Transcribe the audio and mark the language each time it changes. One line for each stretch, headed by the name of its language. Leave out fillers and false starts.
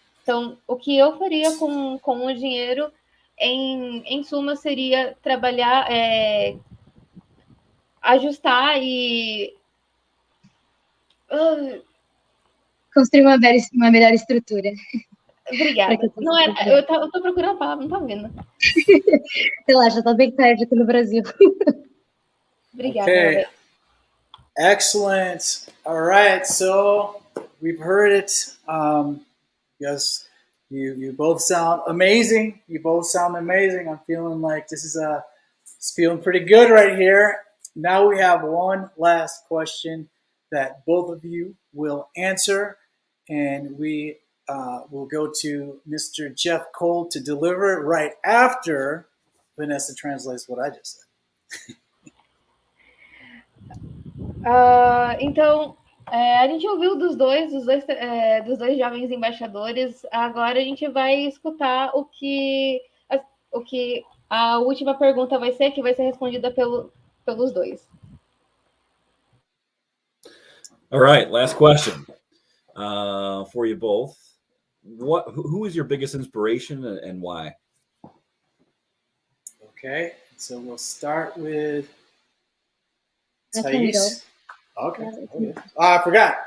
Portuguese: Então, o que eu faria com o dinheiro, em suma, seria trabalhar, ajustar e construir uma melhor estrutura. Obrigada. Não era, eu tô procurando a palavra, não tá vendo. Relaxa, tá bem tarde aqui no Brasil. Obrigada.
English: Okay. Excellent. All right, so we've heard it. Yes, you both sound amazing. I'm feeling like it's feeling pretty good right here. Now we have one last question that both of you will answer, and we will go to Mr. Jeff Cole to deliver it right after Vanessa translates what I just said.
Portuguese: Então, a gente ouviu dos dois jovens embaixadores. Agora a gente vai escutar o que a última pergunta vai ser, que vai ser respondida pelos dois.
English: All right, last question for you both. Who is your biggest inspiration and why? Okay, so we'll start with Thais. Okay. I forgot.